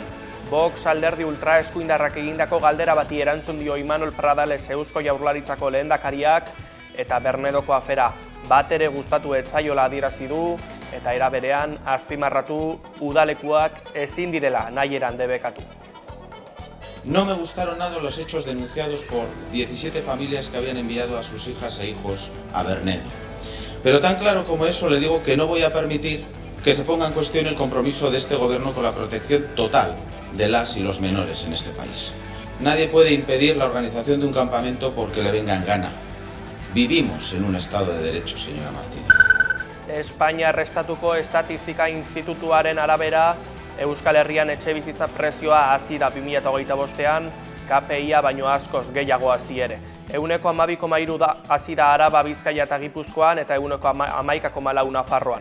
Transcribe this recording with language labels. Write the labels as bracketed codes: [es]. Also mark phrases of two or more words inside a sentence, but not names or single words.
[eu] Vox alderdi ultraeskuindarrak egindako galdera bati erantzun dio Imanol Pradales Eusko Jaurlaritzako lehendakariak eta Bernedoko afera bat ere gustatu ez zaiola adierazi du eta era berean azpimarratu udalekuak ezin direla nahieran debekatu. [es] No me gustaron nada los hechos denunciados por 17 familias que habían enviado a sus hijas e hijos a Bernedo. Pero tan claro como eso le digo que no voy a permitir que se ponga en cuestión el compromiso de este gobierno con la protección total de las y los menores en este país. Nadie puede impedir la organización de un campamento porque le venga en gana. Vivimos en un Estado de Derecho, señora Martínez. [eu] Espainia Estatuko Estatistika Institutuaren arabera, Euskal Herrian etxebizitza prezioa hazi da 2025ean, KPIa baino askoz gehiago hazi ere. 12,3 hazi da Araba, Bizkaia eta Gipuzkoan eta 11,4 Nafarroan.